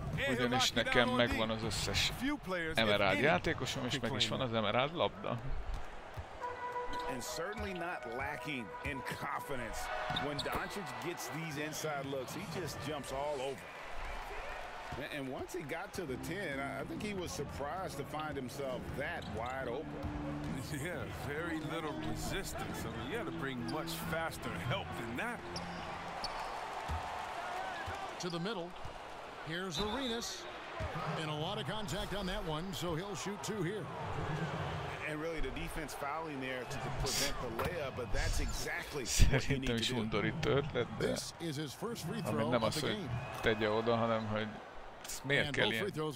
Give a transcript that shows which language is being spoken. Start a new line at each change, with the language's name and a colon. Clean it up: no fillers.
Hungarian: Ugyanis nekem megvan az összes Emerald játékosom, és meg is van az Emerald labda.
English: And certainly not lacking in confidence. When Doncic gets these inside looks, he just jumps all over. And once he got to the 10, I think he was surprised to find himself that wide open. Yeah, very little resistance. I mean, you had to bring much faster help than that. To the middle. Here's Arenas. And a lot of contact on that one, so he'll shoot 2 here. And really the defense fouling there to prevent the layup, but that's exactly
Hungarian: Szerintem is undorító ötlet, de ami nem az, hogy tegye oda, hanem hogy miért kell ilyen.